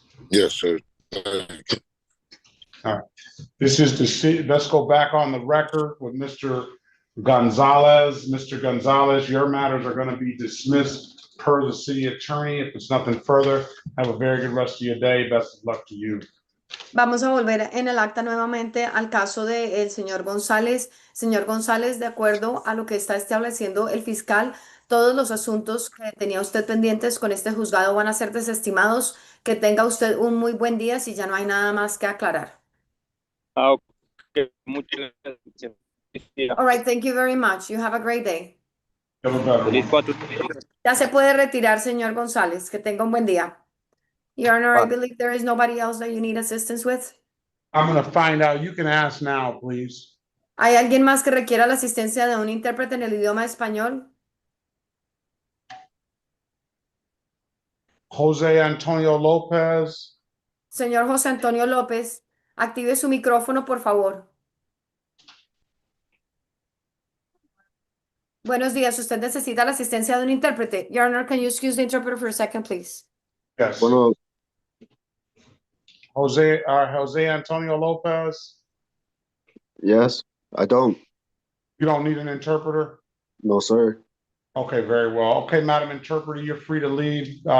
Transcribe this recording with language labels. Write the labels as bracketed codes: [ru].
[en] Yes, sir. All right. This is let's go back on the record with Mr. Gonzalez. Mr. Gonzalez, your matters are going to be dismissed per the city attorney. If there's nothing further, have a very good rest of your day. Best of luck to you. [es] Vamos a volver en el acta nuevamente al caso del señor González. Señor González, de acuerdo a lo que está estableciendo el fiscal, todos los asuntos que tenía usted pendientes con este juzgado van a ser desestimados. Que tenga usted un muy buen día si ya no hay nada más que aclarar. Okay, muchas gracias. [en] All right, thank you very much. You have a great day. Have a better [es] Feliz [en] one. 4. [es] Ya se puede retirar, señor González. Que tenga un buen día. [en] Your Honor, I believe there is nobody else that you need assistance with. I'm going to find out. You can ask now, please. [es] ¿Hay alguien más que requiera la asistencia de un intérprete en el idioma español? Jose Antonio Lopez. Señor José Antonio López, active su micrófono, por favor. Buenos días. ¿Usted necesita la asistencia de un intérprete? [en] Your Honor, can you excuse the interpreter for a second, please? Yes. [es] Bueno, Jose Antonio Lopez. [en] yes, I don't. You don't need an interpreter? No, sir. Okay, very well. Okay, Madam Interpreter, you're free to leave.